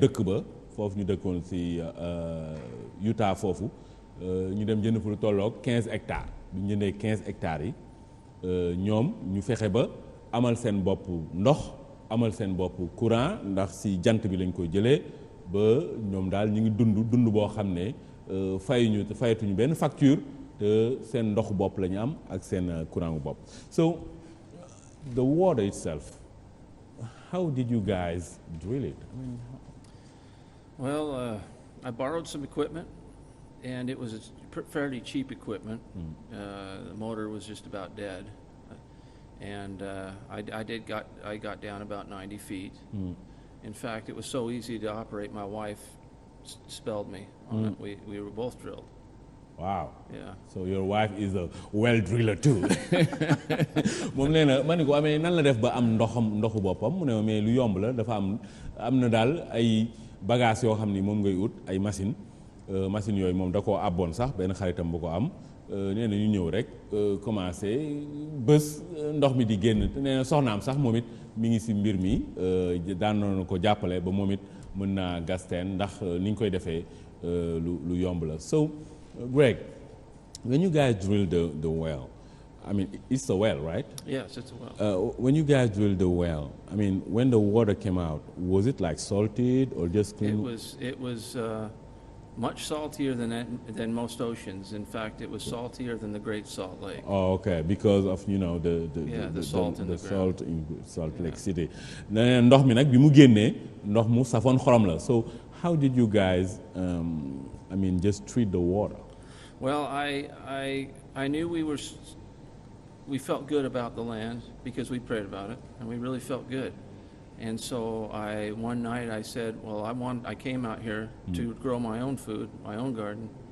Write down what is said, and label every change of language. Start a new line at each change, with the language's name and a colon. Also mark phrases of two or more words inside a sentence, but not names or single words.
Wolof: dëkk ba foofu ñu dëkkoon si Utah foofu ñu dem jënd fu lu tolloog 15 hectares bu ñu jëndee 15 hectares yi ñoom ñu fexe ba amal seen bopp ndox amal seen bopp courant ndax si jant bi lañ koy jëlee ba ñoom daal ñu ngi dund boo xam ne fayatuñu benn facture te seen ndoxu bopp la ñu am ak seen courant bu bopp.
English: So the water itself, how did you guys drill it? Well, I borrowed some equipment, and it was fairly cheap equipment. The motor was just about dead, and I got down about 90 feet. In fact, it was so easy to operate. My wife spelled me on it. We were both drilled. Wow. Yeah. So your wife is a well driller too.
Wolof: moom nee na ma ne ko amee nan la def ba am ndoxu boppam mu ne mais lu yomb la dafa am na daal ay bagages yoo xam ni moom ngay ut ay machine yooyu moom da koo abboon sax benn xaritam bu ko am nee na ñu ñëw rek commencé bés ndox mi di génn te nee na soxnaam sax moom it mi ngi si mbir mi daan na ko jàppale ba moom it mën naa gas teen ndax ni ñu koy defee lu yomb la.
English: So Greg, when you guys drilled the well, it's a well, right? Yes, it's a well. When you guys drilled the well, when the water came out, was it like salted or just clean? It was much saltier than most oceans. In fact, it was saltier than the Great Salt Lake. Oh, okay, because of the salt in the salt in Salt Lake City.
Wolof: Ndox mi nag bi mu génnee ndox mu safoon xorom la.
English: So how did you guys, just treat the water? Well, I knew we felt good about the land because we prayed about it, and we really felt good. And so one night I said, well, I came out here to grow my own food, my own garden.